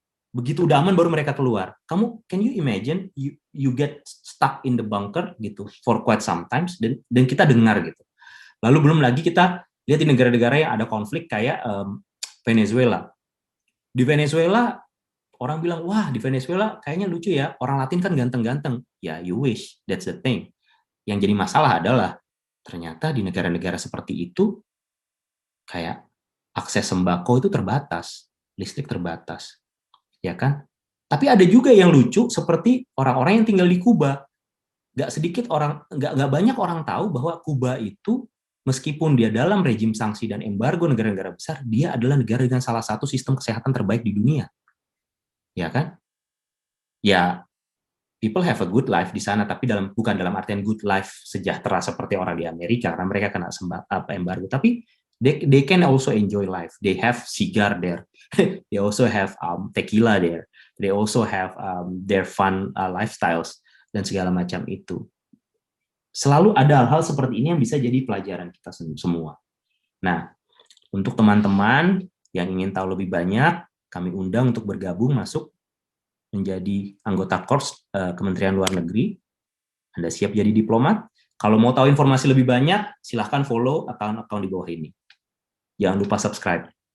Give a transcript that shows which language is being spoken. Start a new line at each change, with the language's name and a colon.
Indonesian: Begitu udah aman baru mereka keluar.
English: Can you imagine you get stuck in the bunker
Indonesian: gitu
English: for quite sometimes,
Indonesian: dan kita dengar gitu. Lalu belum lagi kita lihat di negara-negara yang ada konflik kayak Venezuela. Di Venezuela orang bilang, wah di Venezuela kayaknya lucu ya, orang Latin kan ganteng-ganteng.
English: Ya, you wish, that's the thing.
Indonesian: Yang jadi masalah adalah ternyata di negara-negara seperti itu kayak akses sembako itu terbatas, listrik terbatas, ya kan? Tapi ada juga yang lucu seperti orang-orang yang tinggal di Kuba. Nggak banyak orang tahu bahwa Kuba itu meskipun dia dalam rejim sanksi dan embargo negara-negara besar, dia adalah negara dengan salah satu sistem kesehatan terbaik di dunia, ya kan?
English: Ya, people have a good life
Indonesian: di sana, tapi bukan dalam artian
English: good life
Indonesian: sejahtera seperti orang di Amerika karena mereka kena embargo, tapi
English: they can also enjoy life. They have cigar there. They also have tequila there. they also have their fun lifestyles
Indonesian: dan segala macam itu. Selalu ada hal-hal seperti ini yang bisa jadi pelajaran kita semua. Nah, untuk teman-teman yang ingin tahu lebih banyak, kami undang untuk bergabung masuk menjadi anggota Korps Kementerian Luar Negeri. Anda siap jadi diplomat? Kalau mau tahu informasi lebih banyak, silahkan follow akun-akun di bawah ini. Jangan lupa subscribe.